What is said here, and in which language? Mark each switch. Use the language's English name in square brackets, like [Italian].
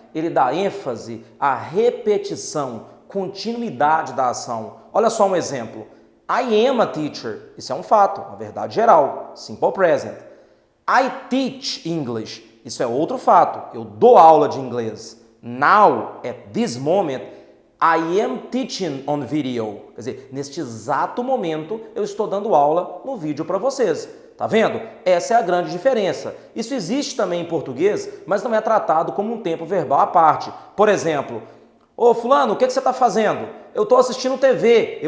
[Portuguese] Ele dá ênfase à repetição, continuidade da ação. Olha só um exemplo. [English] I am a teacher. [Portuguese] Isso é um fato, uma verdade geral. Simple present. [English] I teach English. [Portuguese] Isso é outro fato. Eu dou aula de inglês. [English] Now, at this moment, I am teaching on video. [Portuguese] Quer dizer, neste exato momento, eu estou dando aula no vídeo para vocês. Tá vendo? Essa é a grande diferença. Isso existe também em português, mas não é tratado como um tempo verbal à parte. Por exemplo, ô fulano, o que você está fazendo? Eu estou assistindo TV.